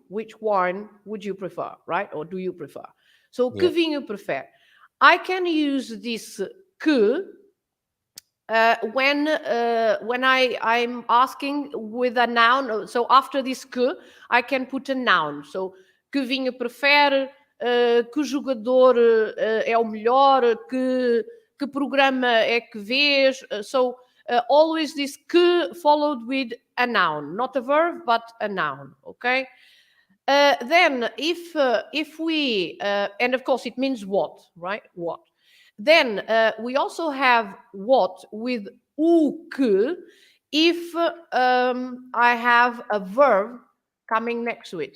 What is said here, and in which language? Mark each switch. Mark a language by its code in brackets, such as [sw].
[en] Which wine would you prefer? Right? Or do you prefer? So que Yeah. [pt] vinho prefere? [en] I can use this que when I'm asking with a noun. So after this que, I can put a noun. [pt] So que vinho prefere, que jogador é o melhor, que programa é que vês. [en] So always this que followed with a noun, not a verb but a noun. Okay. Then if we and of course it means what, right? What. Then we also have what with o que if I have a verb coming next to it.